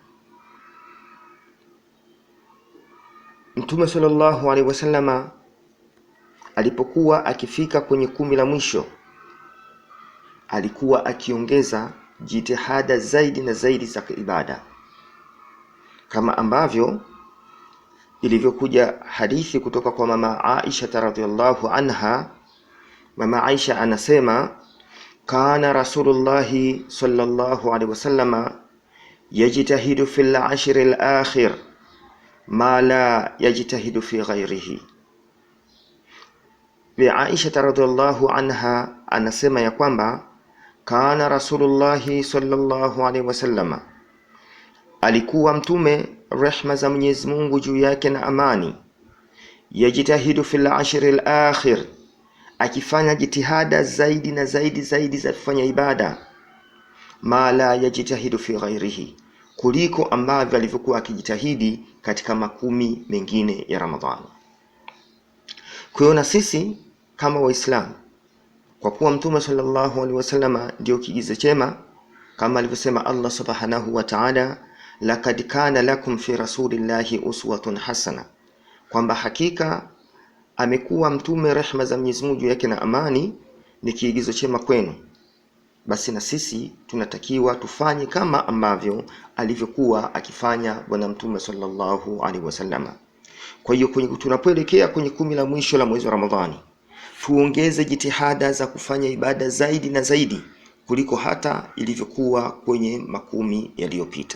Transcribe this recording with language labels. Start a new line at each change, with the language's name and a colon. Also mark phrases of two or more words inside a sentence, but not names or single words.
Swahili: Mtume
Arabic: صلى الله عليه وسلم
Swahili: alipokuwa akifika kwenye 10 la mwisho, alikuwa akiongeza jitihada zaidi na zaidi za ibada, kama ambavyo ilivyokuja hadithi kutoka kwa mama Aisha
Arabic: رضي الله عنها.
Swahili: Mama Aisha anasema,
Arabic: كان رسول الله صلى الله عليه وسلم يجتهد في العشر الأواخر ما لا يجتهد في غيره.
Swahili: Bi Aisha
Arabic: رضي الله عنها
Swahili: anasema ya kwamba
Arabic: كان رسول الله صلى الله عليه وسلم,
Swahili: alikuwa mtume rehma za Mwenyezi Mungu juu yake na amani,
Arabic: يجتهد في العشر الأواخر,
Swahili: akifanya jitihada zaidi na zaidi za kufanya ibada,
Arabic: ما لا يجتهد في غيره,
Swahili: kuliko ambavyo alivyokuwa akijitahidi katika 10 mengine ya Ramadhani. Kwa hiyo na sisi kama Waislamu, kwa kuwa mtume
Arabic: صلى الله عليه وسلم
Swahili: ndio kigizo chema, kama alivyosema Allah
Arabic: سبحانه وتعالى, لقد كان لكم في رسول الله أسوة حسنة,
Swahili: kwamba hakika amekuwa mtume rehma za Mwenyezi Mungu yake na amani ni kiigizo chema kwenu. Basi na sisi tunatakiwa tufanye kama ambavyo alivyokuwa akifanya bwana mtume
Arabic: صلى الله عليه وسلم.
Swahili: Kwa hiyo tunapoelekea kwenye 10 la mwisho la mwezi wa Ramadhani, tuongeze jitihada za kufanya ibada zaidi na zaidi kuliko hata ilivyokuwa kwenye 10 yaliyopita.